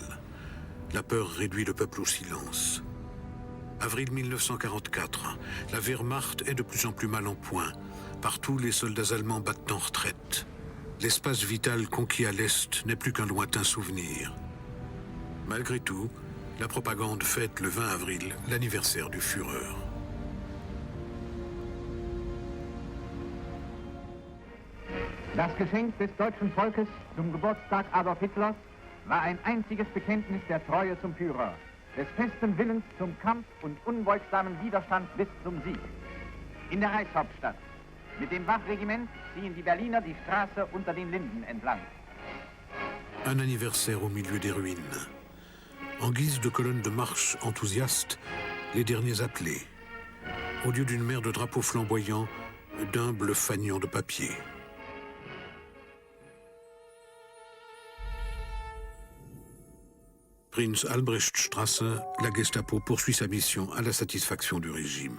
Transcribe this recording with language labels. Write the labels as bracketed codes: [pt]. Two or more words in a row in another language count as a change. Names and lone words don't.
[fr] La peur réduit le peuple au silence. Avril 1944, la Wehrmacht est de plus en plus mal en point. Partout, les soldats allemands battent en retraite. L'espace vital conquis à l'Est n'est plus qu'un lointain souvenir. Malgré tout, la propagande fête le 20 avril l'anniversaire du Führer. [de] Das Geschenk des deutschen Volkes zum Geburtstag Adolf Hitlers war ein einziges Bekenntnis der Treue zum Führer, des festen Willens zum Kampf und unbeugsamen Widerstand bis zum Sieg. In der Reichshauptstadt. Mit dem Wachregiment ziehen die Berliner die Straße unter den Linden entlang. [fr] Un anniversaire au milieu des ruines. En guise de colonne de marche enthousiaste, les derniers appelés. Au lieu d'une mer de drapeaux flamboyants, d'humbles fanions de papier. Prinz Albrechtstraße, la Gestapo poursuit sa mission à la satisfaction du régime.